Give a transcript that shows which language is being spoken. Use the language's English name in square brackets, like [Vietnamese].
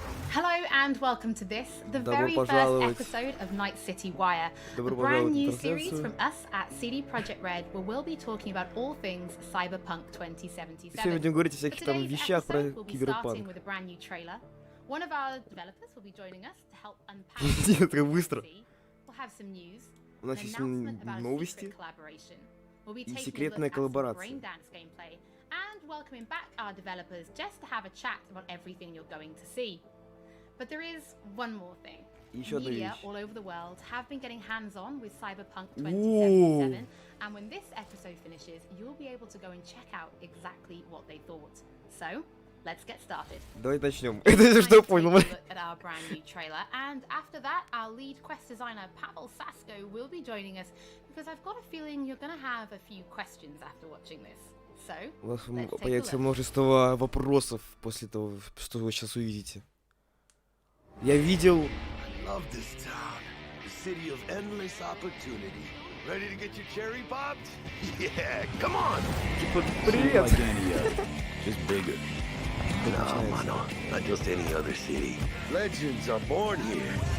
[English] Hello and welcome to this, the very first episode of Night City Wire, a brand new series from us at CD Projekt Red, where we'll be talking about all things Cyberpunk 2077. [Russian] Сегодня будем говорить о всяких там вещах про киберпанк. [English] One of our developers will be joining us to help unpack. [Russian] Это быстро. [English] We'll have some news. [Russian] У нас есть новости и секретная коллаборация. [English] Braindance gameplay, and welcoming back our developers just to have a chat about everything you're going to see. But there is one more thing. Media all over the world have been getting hands-on with Cyberpunk 2077, and when this episode finishes, you'll be able to go and check out exactly what they thought. So, let's get started. [Russian] Давай начнем. Это что я понял. [English] At our brand new trailer, and after that, our lead quest designer Pavel Sasko will be joining us because I've got a feeling you're going to have a few questions after watching this. So, [Russian] у вас появится множество вопросов после того, что вы сейчас увидите. Я видел. [English] Love this town. The city of endless opportunity. Ready to get your cherry popped? Yeah, come on. [Russian] Привет. [English] Just bigger. No, mano, not just any other city. Legends are born here.